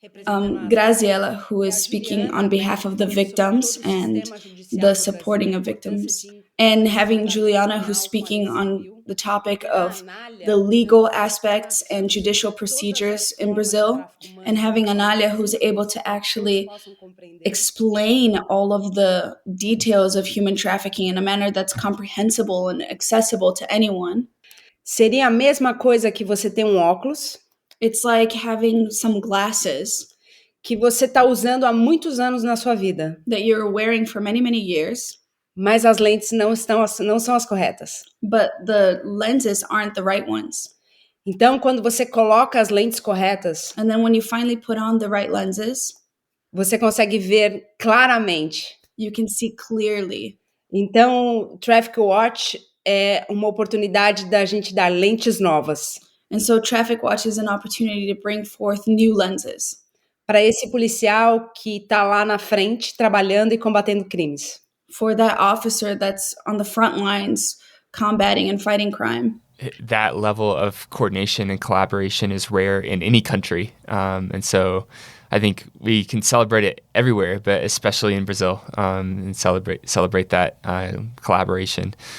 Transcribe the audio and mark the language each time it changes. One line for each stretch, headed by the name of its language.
English: Graziella, who is speaking on behalf of the victims and the supporting of victims, and having Juliana, who's speaking on the topic of the legal aspects and judicial procedures in Brazil, and having Analia, who's able to actually explain all of the details of human trafficking in a manner that's comprehensible and accessible to anyone.
Portuguese: Seria a mesma coisa que você ter óculos.
English: It's like having some glasses
Portuguese: que você está usando há muitos anos na sua vida,
English: that you're wearing for many, many years,
Portuguese: mas as lentes não são as corretas.
English: But the lenses aren't the right ones.
Portuguese: Então, quando você coloca as lentes corretas,
English: and then when you finally put on the right lenses,
Portuguese: você consegue ver claramente.
English: You can see clearly.
Portuguese: Então, TraffickWatch é uma oportunidade da gente dar lentes novas.
English: And so TraffickWatch is an opportunity to bring forth new lenses.
Portuguese: Para esse policial que está lá na frente trabalhando e combatendo crimes.
English: For that officer that's on the front lines combating and fighting crime. That level of coordination and collaboration is rare in any country. And so I think we can celebrate it everywhere, but especially in Brazil, and celebrate that collaboration.